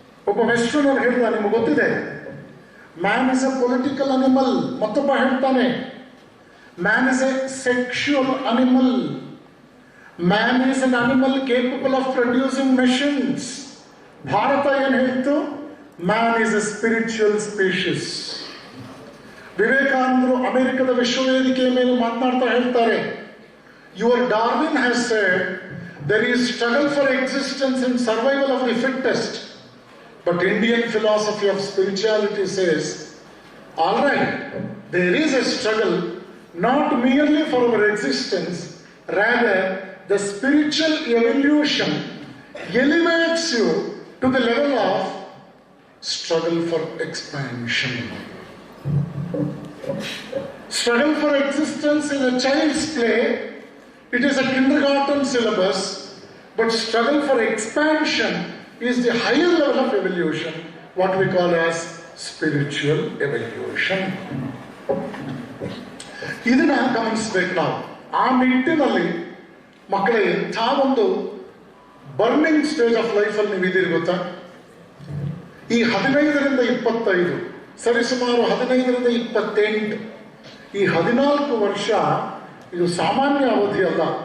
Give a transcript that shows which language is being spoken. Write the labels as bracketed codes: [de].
[kn] ಒಬ್ಬ ವೆಸ್ಟರ್ನರ್ ಹೇಳಿದ, ನಿಮಗೆ ಗೊತ್ತಿದೆ, [en] Man is a political animal. [kn] ಮತ್ತೊಬ್ಬ ಹೇಳ್ತಾನೆ, [en] Man is a sexual animal. Man is an animal capable of producing machines. [kn] Bharat ಏನು ಹೇಳ್ತು, [en] Man is a spiritual species. [kn] ವಿವೇಕಾನಂದರು ಅಮೆರಿಕದ ವಿಶ್ವವೇದಿಕೆಯ ಮೇಲೆ ಮಾತನಾಡ್ತಾ ಹೇಳ್ತಾರೆ, [en] Your Darwin has said there is struggle for existence and survival of the fittest, but Indian philosophy of spirituality says, all right, there is a struggle not merely for our existence, rather the spiritual evolution elevates you to the level of struggle for expansion. Struggle for existence is a child's play. It is a kindergarten syllabus, but struggle for expansion is the higher level of evolution, what we call as spiritual evolution. [kn] ಇದನ್ನ ಗಮನಿಸ್ಬೇಕು ನಾವು. ಆ ನಿಟ್ಟಿನಲ್ಲಿ ಮಕ್ಕಳೇ, ಎಂಥ ಒಂದು [en] burning stage of [kn] ಲೈಫಲ್ಲಿ ನೀವು ಇದೀರಿ ಗೊತ್ತಾ? ಈ 15ರಿಂದ 25, ಸರಿಸುಮಾರು 15ರಿಂದ 28, ಈ 14 ವರ್ಷ ಇದು ಸಾಮಾನ್ಯ ಅವಧಿ ಅಲ್ಲ.